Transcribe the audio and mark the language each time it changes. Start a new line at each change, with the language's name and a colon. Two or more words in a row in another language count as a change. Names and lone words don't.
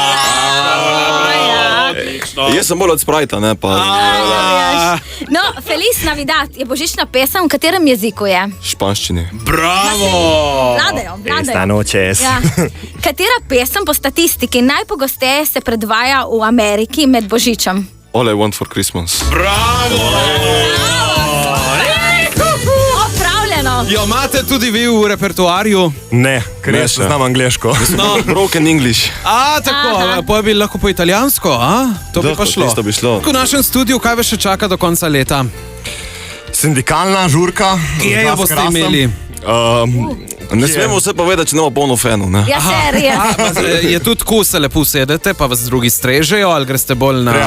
Slovenian: Jaz sem bolj od Sprajta, ne pa No, Feliz Navidad je božična pesem, v katerem jeziku je? španščini. Bravo. Vladajo.
Spanish: Esta noches.
Slovenian: Ja. Katera pesem po statistiki najpogosteje se predvaja v Ameriki med Božičem? All I want for Christmas. Opravljeno. Jo imate tudi vi v repertoarju? Ne, ker Ne jaz še. znam angliško. No,
English: broken English.
Slovenian: Tako, pa bi lahko po italijansko, a? To bi Da, pa šlo. tisto bi šlo. V našem studiu, kaj vas še čaka do konca leta? Sindikalna žurka. Kje jo boste imeli? Ne smemo vse povedati, če ne bo polno fenu, ne? Ja, serija. Je tudi tako, se lepo sedete, pa vas drugi strežejo, ali greste bolj na...